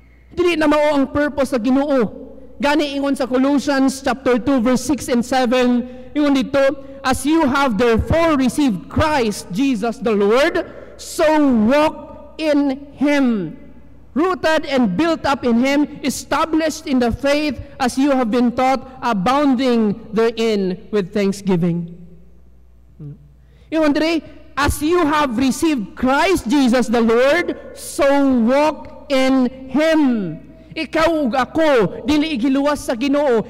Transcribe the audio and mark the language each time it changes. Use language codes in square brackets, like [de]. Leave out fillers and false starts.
[ceb] Dili na mao ang purpose sa Ginoo. Gani ingon sa [en] Colossians chapter 2 verse 6 and 7, [ceb] ingon dito, [en] as you have therefore received Christ Jesus the Lord, so walk in Him, rooted and built up in Him, established in the faith as you have been taught, abounding therein with thanksgiving. [ceb] Ingon diri, [en] as you have received Christ Jesus the Lord, so walk in Him. [ceb] Ikaw ug ako, dili igiluwas sa Ginoo.